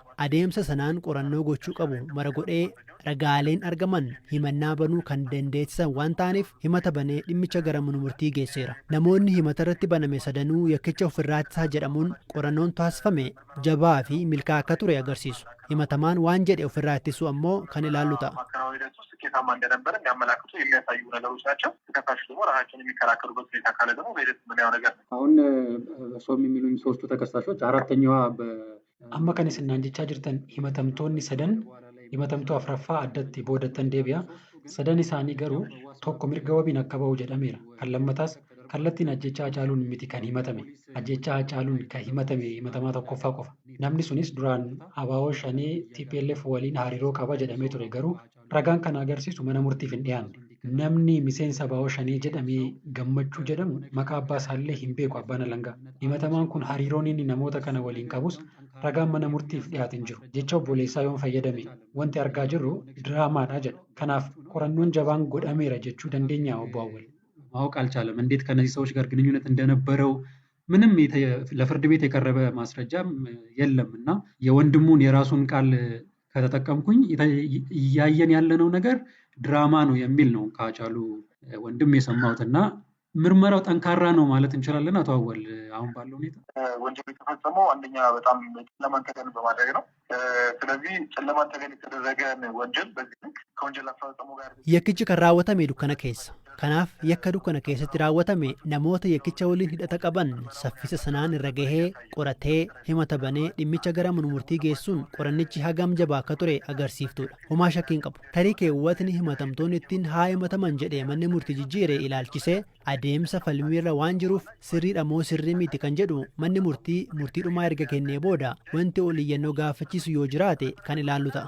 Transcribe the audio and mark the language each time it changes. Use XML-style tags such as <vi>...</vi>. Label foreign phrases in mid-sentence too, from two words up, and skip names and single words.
<om>Adeemsa sanaan qorannoo gochuu qabu mara godhee ragaaleen argaman himannaa banuu kan dandeessisan waan ta'aniif himata banee dhimmicha gara mana murtii geesseera. Namoonni himata irratti baname sadanuu yakkicha ofirraa ittisaa jedhamuun qorannoon taasifame jabaa fi milkaa'aa akka ture agarsiisu. Himatamaan waan jedhe ofirraa ittisuu ammoo kan ilaallu ta'a.</om> <am>ስኬታማ እንደነበረ የሚያመላክቱ የሚያሳዩ ነገሮች ናቸው። ተከሳሹ ደግሞ ራሳቸውን የሚከራከሩበት ሁኔታ ካለ ደግሞ በሂደት የምናየው ነገር ነው። አሁን እርሶም የሚሉኝ ሶስቱ ተከሳሾች አራተኛዋ</am> <om>amma kan isin naan jechaa jirtan himatamtoonni sadan himatamtuu afraffaa addatti boodatan deebi'a. Sadan isaanii garuu tokko mirga wabiin akka ba'u jedhameera. Kan lammataas kallattiin ajjechaa Hacaaluun miti kan himatame. Ajjechaa Hacaaluun kan himatame himatamaa tokkoffaa qofa. Namni sunis duraan abaaboo shanii TPLF waliin hariiroo qaba jedhamee ture garuu ragaan kana agarsiisu mana murtiif hin dhiyaanne. Namni miseensa abaaboo shanii jedhamee gammachuu jedhamu maqaa abbaa isaallee hin beeku abbaan alangaa. Himatamaan kun hariiroon inni namoota kana waliin qabus ragaan mana murtiif dhiyaate hin jiru. Jecha obboleessaa yoon fayyadame wanti argaa jirru diraamaadha jedha. Kanaaf qorannoon jabaan godhameera jechuu dandeenya obbo Awwal.</om> <am>ማወቅ አልቻለም። እንዴት ከነዚህ ሰዎች ጋር ግንኙነት እንደነበረው ምንም ለፍርድ ቤት የቀረበ ማስረጃም የለም እና የወንድሙን የራሱን ቃል ከተጠቀምኩኝ እያየን ያለነው ነገር ድራማ ነው የሚል ነው ከሀጫሉ ወንድም የሰማሁትና ምርመራው ጠንካራ ነው ማለት እንችላለን። አቶ አወል አሁን ባለው ሁኔታ ወንጀሉ የተፈጸመው አንደኛ በጣም ጨለማን ተገን በማድረግ ነው። ስለዚህ ጨለማን ተገን የተደረገ ወንጀል በዚህ ልክ ከወንጀል አፈጻጸሙ ጋር</am> <om>yakkichi kan raawwatame dukkana keessa. Kanaaf yakka dukkana keessatti raawwatame namoota yakkicha waliin hidhata qaban saffisa sanaan irra gahee qoratee himata banee dhimmicha gara mana murtii geessuun qorannichi hagam jabaa akka ture agarsiiftuudha. Homaa shakkiin qabu. Tarii keewwatni himatamtoonni ittiin haa himataman jedhee manni murtii jijjiire ilaalchisee adeemsa falmiirra waan jiruuf sirriidha moo sirrii miti kan jedhu manni murtii dhumaa erga kennee booda wanti oliyyannoo gaafachiisu yoo jiraate kan ilaallu ta'a.</om>